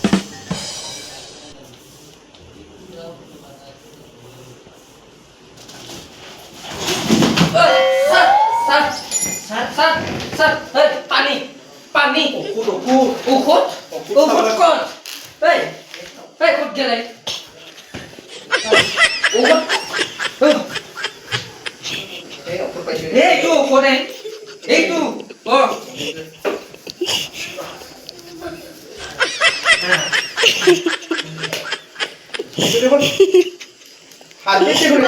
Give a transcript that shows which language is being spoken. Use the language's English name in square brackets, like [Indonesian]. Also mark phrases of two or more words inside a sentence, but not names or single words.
[Assamese] স্যার স্যার স্যার স্যার স্যার এই পানি পানি ঔষধ ঔষধ ঔষধ ঔষধ ঔষধ কোন এই এই কোন গেলে ঔষধ এই ঔষধ পাইছোঁ এই তো ঔষধ এই তো ও হাৰ্টবিট দেখোন